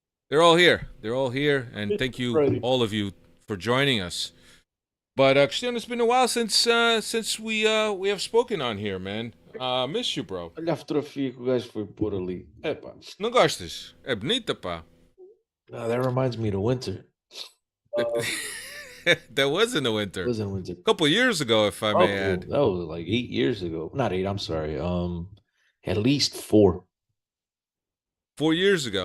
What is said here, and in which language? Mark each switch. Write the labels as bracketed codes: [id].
[en] They're all here, and thank you, all of you, for joining us. But Cristiano, it's been a while since we have spoken on here, man. Miss you, bro. [pt] Olha a fotografia que o gajo foi pôr ali. Epá. Não gostas? É bonita, pá. [en] No, that reminds me of the winter. That was in the winter. It was in the winter. A couple years ago, if I may add. That was like 8 years ago. Not 8, I'm sorry. At least 4. 4 years ago.